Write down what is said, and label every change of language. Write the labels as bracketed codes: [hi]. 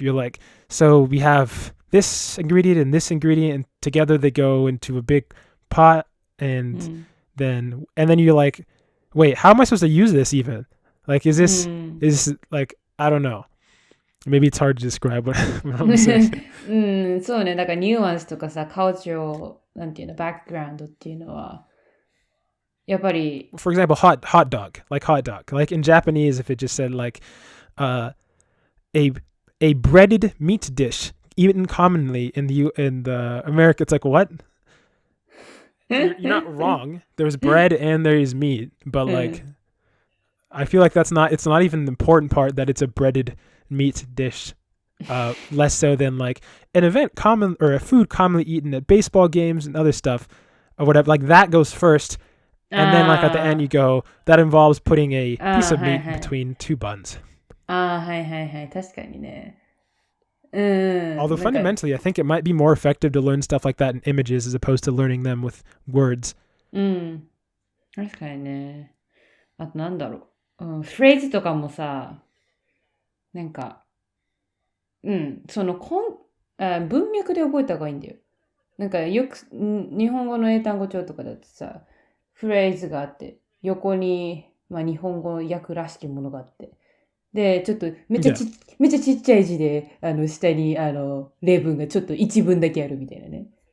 [en] You're like, so we have this ingredient and this ingredient, and together they go into a big pot, and then you're like, wait, how am I supposed to use this even? Like, is this like, I don't know. Maybe it's hard to describe what I'm saying. [ja] そうね。だからニュアンスとかさ、cultural なんていうの、バックグラウンドっていうのは、やっぱり。 [en] For example, hot dog. Like in Japanese, if it just said like a breaded meat dish eaten commonly in the America, it's like, what? You're not wrong. There's bread and there's meat, but like, I feel like it's not even the important part that it's a breaded meat dish. Less so than like an event common, or a food commonly eaten at baseball games and other stuff or whatever. Like that goes first, and then like at the end you go, that involves putting a piece of meat between two buns. [ja] はいはいはい。確かにね。 [en] Although fundamentally, I think it might be more effective to learn stuff like that in images as opposed to learning them with words. [ja] 確かにね。あとなんだろう。フレーズとかもさ、なんか、その文脈で覚えた方がいいんだよ。なんかよく日本語の英単語帳とかだってさ、フレーズがあって、横に、日本語訳らしきものがあって、で、ちょっとめっちゃちっちゃい字で、下に、例文がちょっと一文だけあるみたいなね。